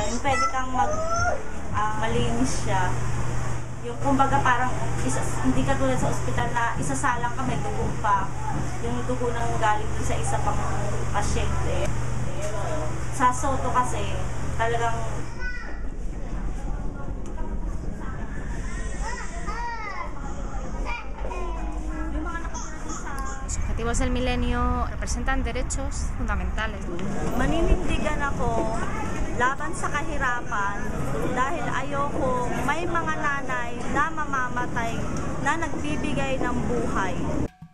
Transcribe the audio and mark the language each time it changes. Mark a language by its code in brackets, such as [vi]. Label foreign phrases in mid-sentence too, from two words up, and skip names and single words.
[tl] Yung pwede kang malinis siya. Yung kumbaga parang hindi ka tulad sa ospital na isasalang ka, may dugo pa. Yung dugo nang galing sa isa pang pasyente. Sa Soto kasi talagang [es] Los objetivos del milenio representan derechos fundamentales. [tl] maninindigan ako laban sa kahirapan dahil ayoko may mga nanay na mamamatay na nagbibigay ng buhay.